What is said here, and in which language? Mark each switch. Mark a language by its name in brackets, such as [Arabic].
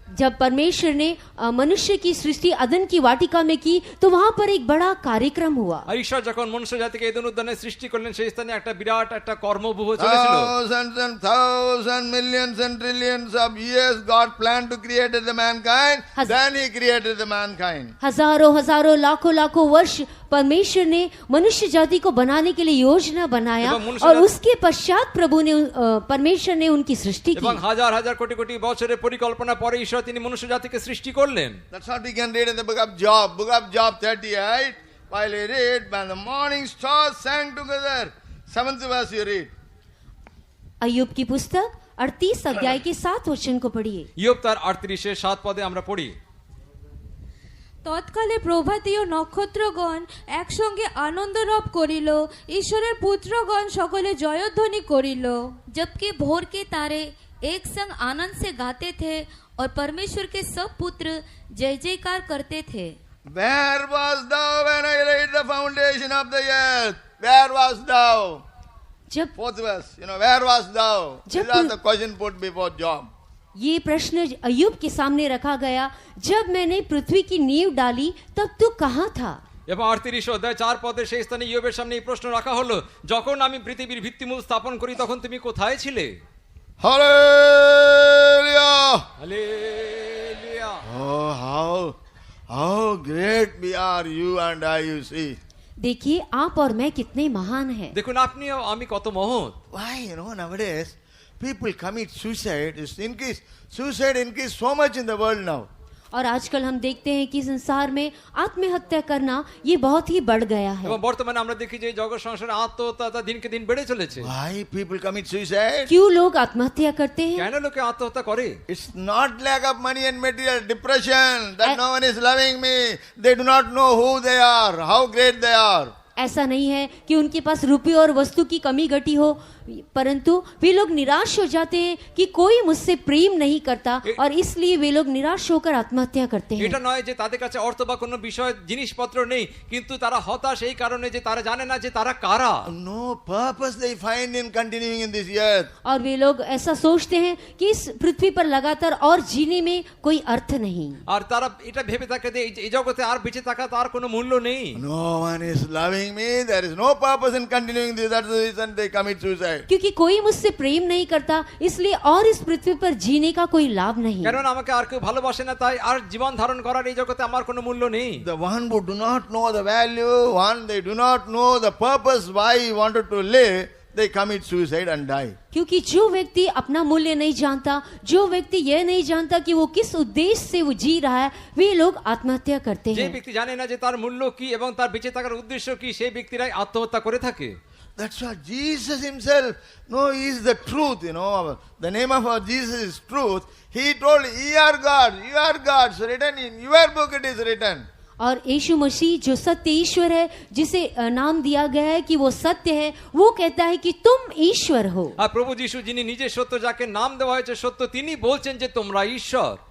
[Hindi] जब परमेश्वर ने मनुष्य की सृष्टि अदन की वाटिका में की तो वहां पर एक बड़ा कार्यक्रम हुआ। [Bangla] আর ঈশ্বর যখন মনুষ্য জাতিকে এদেন উদ্যানে সৃষ্টি করলেন সেই স্থানে একটা বিরাট একটা কর্মব্যূহ চলেছিল। [English] Thousands and thousands, millions and trillions of years God planned to create the mankind. Then He created the mankind. [Hindi] हजारों हजारों लाखों लाखों वर्ष परमेश्वर ने मनुष्य जाति को बनाने के लिए योजना बनाया और उसके पश्चात परमेश्वर ने उनकी सृष्टि की। [Bangla] এবং হাজার হাজার কোটি কোটি বছরের পরিকল্পনা পরে ঈশ্বর তিনি মনুষ্য জাতিকে সৃষ্টি করলেন। [English] That's what we can read in the book of Job. Book of Job 38. While you read, when the morning stars sang together. 7th verse you read. [Hindi] अय्यूब की पुस्तक 38 अध्याय के 7 वचन को पढ़िए। [Bangla] ইয়োব তার 38 এর 7 পদে আমরা পড়ি। তৎকালে প্রভাতীয় নক্ষত্রগণ একসঙ্গে আনন্দরব করিল, ঈশ্বরের পুত্রগণ সকলে জয়ধ্বনি করিল। [Hindi] जबकि भोर के तारे एक संग आनंद से गाते थे और परमेश्वर के सब पुत्र जय जयकार करते थे। [English] Where was thou when I laid the foundation of the earth? Where was thou? [Hindi] जब [English] 4th verse. Where was thou? [Hindi] जब [English] These are the question put before Job. [Hindi] ये प्रश्न अय्यूब के सामने रखा गया, जब मैंने पृथ्वी की नींव डाली तब तू कहाँ था? [Bangla] এবং 38 অধ্যায় 4 পদে সেই স্থানে ইয়োবের সামনে এই প্রশ্ন রাখা হলো, যখন আমি পৃথিবীর ভিত্তিমূল স্থাপন করি তখন তুমি কোথায় ছিলে? [English] Hallelujah! [Bangla] Hallelujah. [English] Oh, how great we are, you and I, you see. [Hindi] देखिए आप और मैं कितने महान हैं। [Bangla] দেখুন আপনি আমি কত মহৎ। [English] Why, nowadays, people commit suicide. Suicide increased so much in the world now. [Hindi] और आजकल हम देखते हैं कि संसार में आत्महत्या करना ये बहुत ही बढ़ गया है। [Bangla] এবং বর্তমানে আমরা দেখি যে জগৎ সংসারে আত্মহত্যা দিনকে দিন বেড়ে চলেছে। [English] Why people commit suicide? [Hindi] क्यों लोग आत्महत्या करते हैं? [Bangla] কেন লোকে আত্মহত্যা করে? [English] It's not lack of money and material, depression, that no one is loving me. They do not know who they are, how great they are. [Hindi] ऐसा नहीं है कि उनके पास रुपये और वस्तु की कमी घटी हो, परंतु वे लोग निराश हो जाते हैं कि कोई मुझसे प्रेम नहीं करता और इसलिए वे लोग निराश होकर आत्महत्या करते हैं। [Bangla] এটা নয় যে তাদের কাছে অর্থ বা কোনো বিষয় জিনিসপত্র নেই, কিন্তু তারা হতাশ এই কারণে যে তারা জানে না যে তারা কারা। [English] No purpose they find in continuing in this earth. [Hindi] और वे लोग ऐसा सोचते हैं कि इस पृथ्वी पर लगातार और जीने में कोई अर्थ नहीं। [Bangla] আর তারা এটা ভেবে থাকে যে এই জগতে আর বেঁচে থাকা তার কোনো মূল্য নেই। [English] No one is loving me. There is no purpose in continuing this. That's the reason they commit suicide. [Hindi] क्योंकि कोई मुझसे प्रेम नहीं करता, इसलिए और इस पृथ्वी पर जीने का कोई लाभ नहीं। [Bangla] কারণ আমাকে আর কেউ ভালোবাসে না, তাই আর জীবন ধারণ করার এই জগতে আমার কোনো মূল্য নেই। [English] The one who do not know the value, they do not know the purpose why he wanted to live, they commit suicide and die. [Hindi] क्योंकि जो व्यक्ति अपना मूल्य नहीं जानता, जो व्यक्ति यह नहीं जानता कि वो किस उद्देश्य से वो जी रहा है, वे लोग आत्महत्या करते [Bangla] যে [Hindi] हैं। [Bangla] ব্যক্তি জানে না যে তার মূল্য কি এবং তার বেঁচে থাকার উদ্দেশ্য কি, সেই ব্যক্তিরাই আত্মহত্যা করে থাকে। [English] That's why Jesus himself, he is the truth, The name of our Jesus is truth. He told, ye are gods, written in your book it is written. [Hindi] और यीशु मसीह जो सत्य ईश्वर है, जिसे नाम दिया गया है कि वो सत्य है, वो कहता है कि तुम ईश्वर हो। [Bangla] আর প্রভু যিশু যিনি নিজে সত্য, যাকে নাম দেওয়া হয়েছে সত্য, তিনি বলছেন যে তোমরা ঈশ্বর।